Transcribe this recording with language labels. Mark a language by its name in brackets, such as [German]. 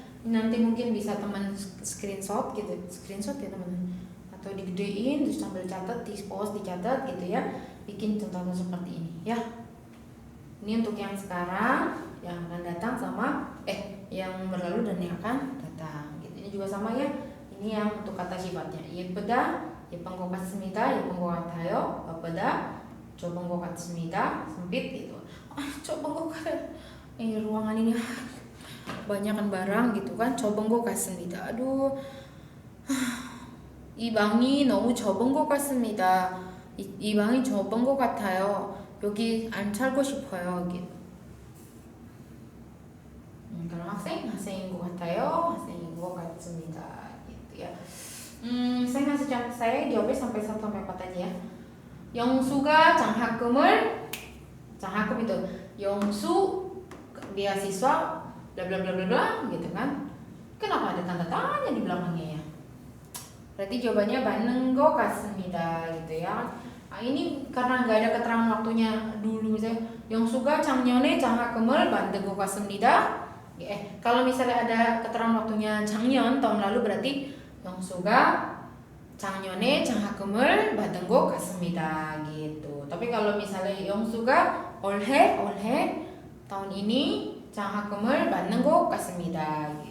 [Indonesian] Nanti mungkin bisa teman screenshot gitu, screenshot ya teman-teman, atau digedein terus sambil catat, di post, dicatat gitu ya, bikin contoh seperti ini ya. Ini untuk yang sekarang, yang akan datang sama yang berlalu dan yang akan datang gitu. Ini juga sama ya. Ini yang untuk kata sifatnya [Korean] 예쁘다, 예쁜 것 같습니다, 예쁜 것 같아요, 바쁘다, 좁은 것 같습니다, [Indonesian] sempit gitu. [Korean] 좁은 것 같아요. [Indonesian] Ruangan ini banyakan barang gitu kan. [Korean] 좁은 것 같습니다. 아duh, 이 방이 너무 좁은 것 같습니다. 이 방이 좁은 것 같아요. 여기 안 살고 싶어요. gitu. Kalau 학생인 것 같아요. 학생인 것 같습니다. gitu ya. [Indonesian] Saya ngasih contoh, saya jawabnya sampai 1 sampai 4 aja ya. [Korean] 영수가 장학금 [Indonesian] itu 영수 beasiswa bla bla bla bla bla gitu kan. Kenapa ada tanda tanya di belakangnya ya? Berarti jawabannya [Korean] 받는 것 같습니다 [Indonesian] gitu ya. Ini karena nggak ada keterangan waktunya dulu, misalnya [Korean] 영수가 작년에 장학금을 받은 것 같습니다. [Indonesian] Kalau misalnya ada keterangan waktunya [Korean] 작년 [Indonesian] tahun lalu berarti [Korean] 영수가 작년에 장학금을 받은 것 같습니다 [Indonesian] gitu. Tapi kalau misalnya [Korean] 영수가 올해 [Indonesian] tahun ini [Korean] 장학금을 받는 것 같습니다.